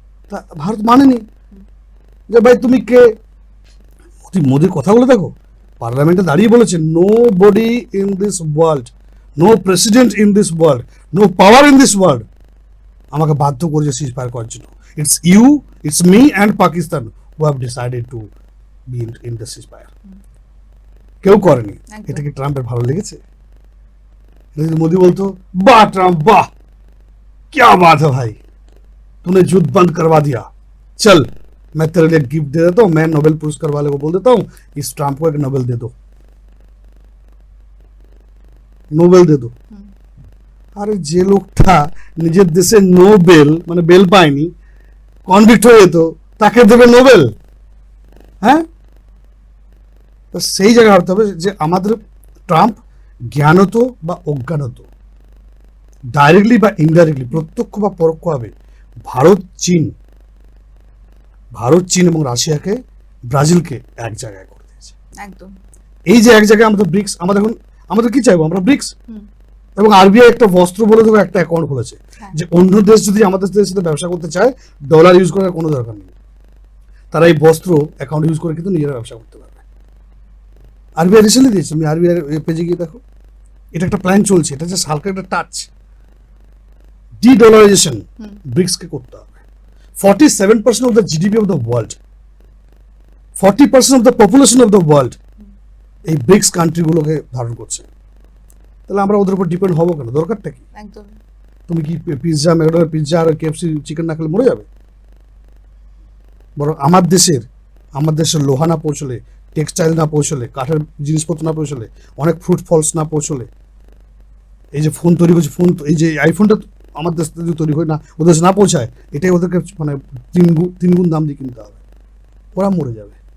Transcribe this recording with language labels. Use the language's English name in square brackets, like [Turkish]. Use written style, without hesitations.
[Bangla] তা ভারত মানেনি যে ভাই তুমি কে। মোদীর কথাগুলো দেখো, পার্লামেন্টে দাঁড়িয়ে বলেছে [English] no body in this world, [Bangla] no president in this world, no power in this world আমাকে বাধ্য করেছে সিজ ফায়ার করার জন্য। [English] It's me and Pakistan who have decided to be in the cease fire. [Bangla] কেউ করেনি। এটা কি ট্রাম্পের ভালো লেগেছে? [Hindi] मोदी बोलते वाह ट्रम्प वाह क्या बात है भाई, तूने युद्ध बंद करवा दिया, चल मैं तेरे लिए गिफ्ट दे देता हूं, मैं नोबेल पुरस्कार वाले को बोल देता हूं इस ट्रम्प को एक नोबेल दे दो, নোবেল দে দো। [Bangla] আরে যে লোকটা নিজের দেশে নোবেল মানে বেল পায়নি, কনভিক্ট হয়ে যেত, তাকে দেবে নোবেল? হ্যাঁ, তো সেই জায়গায় হতে হবে যে আমাদের ট্রাম্প জ্ঞানত বা অজ্ঞানত ডাইরেক্টলি বা ইনডাইরেক্টলি, প্রত্যক্ষ বা পরোক্ষভাবে ভারত চীন এবং রাশিয়াকে, ব্রাজিলকে এক জায়গায় করে দিয়েছে। একদম। এই যে এক জায়গায় আমাদের ব্রিক্স, আমাদের কি চাইবো, আমরা ব্রিক্স। হুম। এবং আরবিআই একটা বস্ত্র বলে দেবো একটা অ্যাকাউন্ট খুলেছে, হ্যাঁ। যে অন্য দেশ যদি আমাদের দেশের সাথে ব্যবসা করতে চায় ডলার ইউজ করার কোনো দরকার নেই, তারা এই বস্ত্র অ্যাকাউন্ট ইউজ করে কিন্তু নিজেরা ব্যবসা করতে পারবে। আরবিআই রিসেন্টলি দিয়েছে, তুমি আরবিআই পেজে গিয়ে দেখো, এটা একটা প্ল্যান চলছে, এটা যে হালকা একটা টাচ, ডি-ডলারাইজেশন ব্রিক্সকে করতে হবে। [English] 47% of the GDP of the world, 40% of the population of the world [Bangla] এই ব্রিক্স কান্ট্রিগুলোকে ধারণ করছে। তাহলে আমরা ওদের উপর ডিপেন্ড হবো কেন? দরকারটা কি? একদম। তুমি কি পিৎজা, ম্যাকডোনাল্ড পিৎজা আর কেএফসি চিকেন না খেলে মরে যাবে? বরং আমার দেশের লোহা না পৌঁছলে, টেক্সটাইল না পৌঁছলে, কাঠের জিনিসপত্র না পৌঁছলে, অনেক ফ্রুট ফলস না পৌঁছলে, এই যে ফোন তৈরি করছে, এই যে আইফোনটা আমার দেশ থেকে তৈরি হয় না, ওদের দেশে না পৌঁছায়, এটাই ওদেরকে মানে তিন গুণ দাম দিয়ে কিনতে হবে, ওরা মরে যাবে।